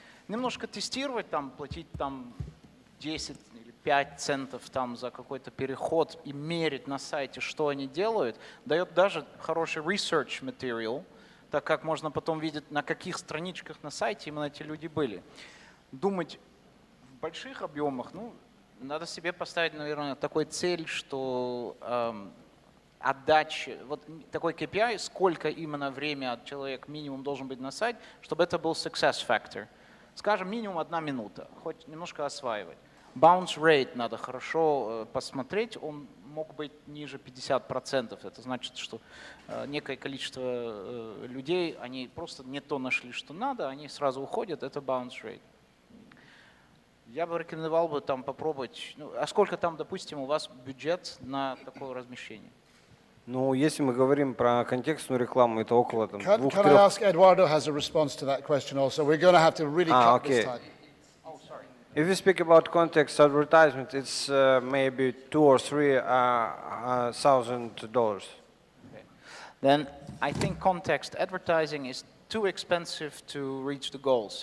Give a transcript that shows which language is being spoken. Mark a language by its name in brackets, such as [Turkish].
[Russian] Немножко тестировать, там, платить там 10 или 5 центов там, за какой-то переход и мерить на сайте, что они делают, дает даже хороший research material, так как можно потом видеть, на каких страничках на сайте именно эти люди были. Думать в больших объемах, ну, надо себе поставить, наверное, такой цель, что отдача, вот такой KPI, сколько именно время человек минимум должен быть на сайте, чтобы это был success factor. Скажем, минимум 1 минута, хоть немножко осваивать. Bounce rate надо хорошо посмотреть, он мог быть ниже 50%. Это значит, что некое количество людей, они просто не то нашли, что надо, они сразу уходят, это bounce rate. Я бы рекомендовал бы там попробовать, ну, а сколько там, допустим, у вас бюджет на такое размещение? Ну, если мы говорим про контекстную рекламу, это около там, 2-3... [English] Can I ask Eduardo has a response to that question also? We're going to have to really cut this time. If we speak about context advertisement, it's maybe $2,000 or $3,000. Okay. Then I think context advertising is too expensive to reach the goals.